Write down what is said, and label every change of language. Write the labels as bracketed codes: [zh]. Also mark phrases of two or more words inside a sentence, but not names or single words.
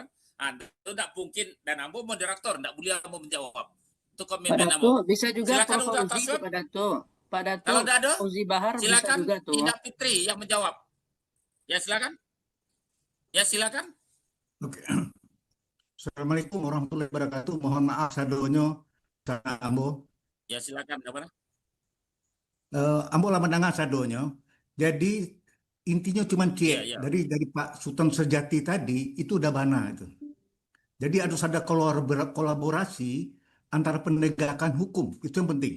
[id] Itu tidak mungkin, dan Ambo moderator, tidak boleh Ambo menjawab. Itu komitmen Ambo. Bisa juga silakan Prof. Fauzi kepada Dato. Pak Dato, kalau Dado, Fauzi Bahar silakan bisa juga Indah Fitri yang menjawab. Ya silakan. Ya silakan. Oke. [ar] السلام عليكم ورحمة الله وبركاته. [min] Mohon maaf sadonyo sana Ambo. [id] Ya silakan kapan? [min] Ambo lama dengar sadonyo. [id] Jadi intinya cuma dari Pak Sultan Sejati tadi itu udah bana itu. Jadi harus ada kolaborasi antara penegakan hukum, itu yang penting.